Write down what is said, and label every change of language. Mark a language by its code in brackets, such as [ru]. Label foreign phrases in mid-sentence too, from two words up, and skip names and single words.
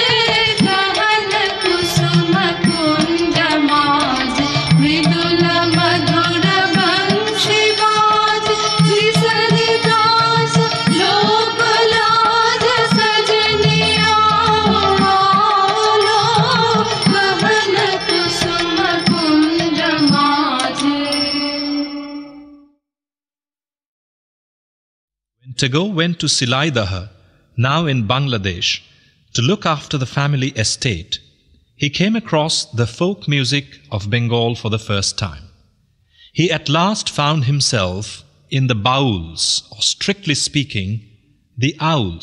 [bn] গহন কুসুম কুঞ্জ মাঝে মৃদুল মধুর বংশী বাজে বিসরি দাস লোক লাজ সজনিয়া আও গহন কুসুম কুঞ্জ মাঝে [en] When Tagore went to Silaidaha, now in Bangladesh, to look after the family estate, he came across the folk music of Bengal for the first time. He at last found himself in the Bauls, or strictly speaking, the Owls.